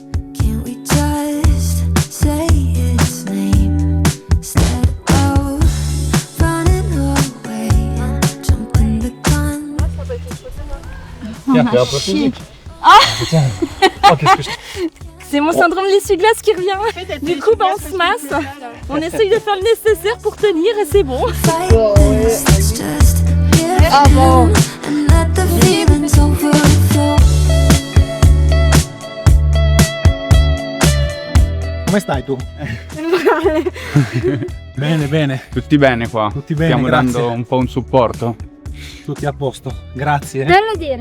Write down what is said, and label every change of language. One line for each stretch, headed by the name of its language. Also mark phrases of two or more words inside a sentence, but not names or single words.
French: Tiens, fais un peu physique. Ah Putain. Oh, qu'est-ce que je... C'est mon syndrome de l'essuie-glace qui revient. Du coup, on se masse. On essaye de faire le nécessaire pour tenir et c'est bon. Ah bon.
Italian: Come stai tu? Bene, bene. Tutti bene qua? Tutti bene, Stiamo grazie. dando un po' un supporto. Tutti a posto. Grazie. Bello dire.